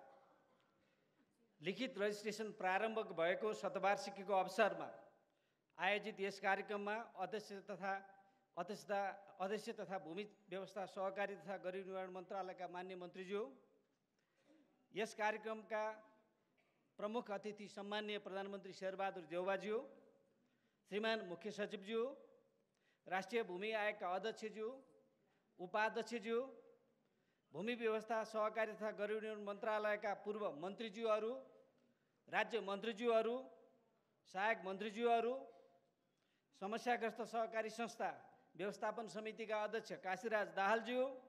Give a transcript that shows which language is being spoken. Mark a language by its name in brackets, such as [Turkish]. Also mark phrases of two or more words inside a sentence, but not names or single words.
[Nepali] लिखित रजिस्ट्रेसन प्रारम्भ भएको शतवार्षिकीको अवसरमा आयोजित यस कार्यक्रममा अध्यक्ष तथा भूमि व्यवस्था, सहकारी तथा गरिबी निवारण मन्त्रालयका मान्य मन्त्रीज्यू, यस कार्यक्रमका प्रमुख अतिथि सम्माननीय प्रधानमन्त्री शेरबहादुर देउवाज्यू, श्रीमान मुख्य सचिवज्यू, राष्ट्रिय भूमि आयोगका अध्यक्षज्यू, उपाध्यक्षज्यू, भूमि व्यवस्था, सहकारी तथा गरिबी निवारण मन्त्रालयका पूर्व मन्त्रीज्यूहरू, राज्य मन्त्रीज्यूहरू, सहायक मन्त्रीज्यूहरू, समस्याग्रस्त सहकारी संस्था व्यवस्थापन समितिका अध्यक्ष काशीराज दाहालज्यू,